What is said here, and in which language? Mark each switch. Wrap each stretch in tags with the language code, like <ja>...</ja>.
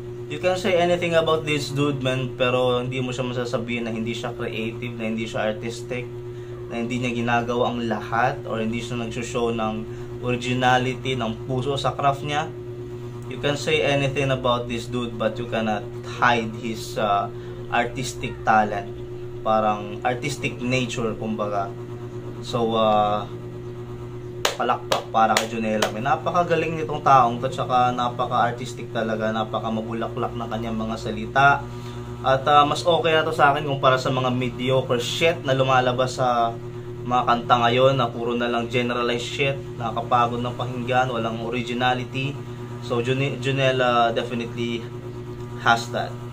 <tl>You can say anything about this dude, man, pero hindi mo siya masasabihin na hindi siya creative, na hindi siya artistic, na hindi niya ginagawa ang lahat, or hindi siya nagsushow ng originality, ng puso sa craft niya.</tl> <en>You can say anything about this dude, but you cannot hide his artistic talent.</en> <tl>Parang artistic nature, kumbaga. So, palakpak para kay Junella. May napakagaling nitong taong to, tsaka napaka-artistic talaga, napaka-mabulaklak ng kanyang mga salita. At mas okay na to sa akin kumpara sa mga mediocre shit na lumalabas sa mga kanta ngayon na puro na lang generalized shit, nakakapagod ng pakinggan, walang originality.</tl> <en>So, Junella definitely has that.</en>